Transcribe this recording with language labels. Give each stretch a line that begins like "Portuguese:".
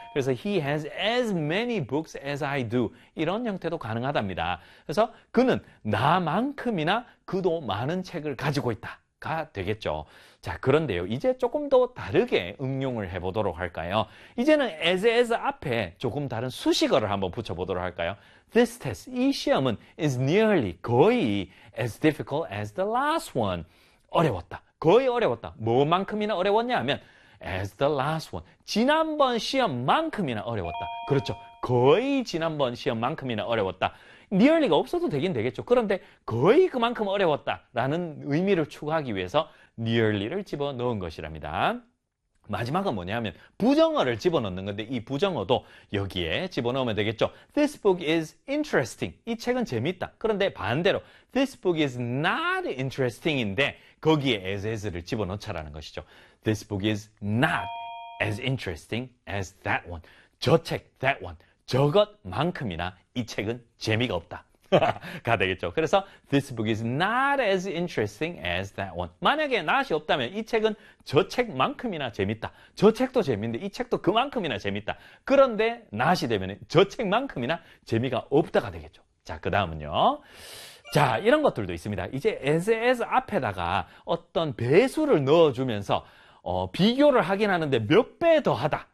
Korean: 그래서
English: he has as many books as I do
Korean: 이런 형태도 가능하답니다. 그래서 그는 나만큼이나 그도 많은 책을 가지고 있다가 되겠죠. 자, 그런데요. 이제 조금 더 다르게 응용을 해보도록 할까요? 이제는 as 앞에 조금 다른 수식어를 한번 붙여보도록 할까요?
English: This test,
Korean: 이 시험은
English: is nearly
Korean: 거의
English: as difficult as the last one.
Korean: 어려웠다. 거의 어려웠다. 뭐만큼이나 어려웠냐 하면
English: as the last one.
Korean: 지난번 시험만큼이나 어려웠다. 그렇죠. 거의 지난번 시험만큼이나 어려웠다. nearly가 없어도 되긴 되겠죠. 그런데 거의 그만큼 어려웠다라는 의미를 추구하기 위해서 nearly를 집어넣은 것이랍니다. 마지막은 뭐냐면 부정어를 집어넣는 건데 이 부정어도 여기에 집어넣으면 되겠죠.
English: This book is interesting.
Korean: 이 책은 재밌다. 그런데 반대로
English: This book is not interesting
Korean: 인데 거기에 as를 집어넣자라는 것이죠.
English: This book is not as interesting as that one.
Korean: 저 책,
English: that one.
Korean: 저것만큼이나 이 책은 재미가 없다. 가 되겠죠. 그래서
English: This book is not as interesting as that one.
Korean: 만약에 not이 없다면 이 책은 저 책만큼이나 재밌다. 저 책도 재밌는데 이 책도 그만큼이나 재밌다. 그런데 not이 되면 저 책만큼이나 재미가 없다가 되겠죠. 자, 그 다음은요. 자, 이런 것들도 있습니다. 이제 as 앞에다가 어떤 배수를 넣어주면서 비교를 하긴 하는데 몇배더 하다.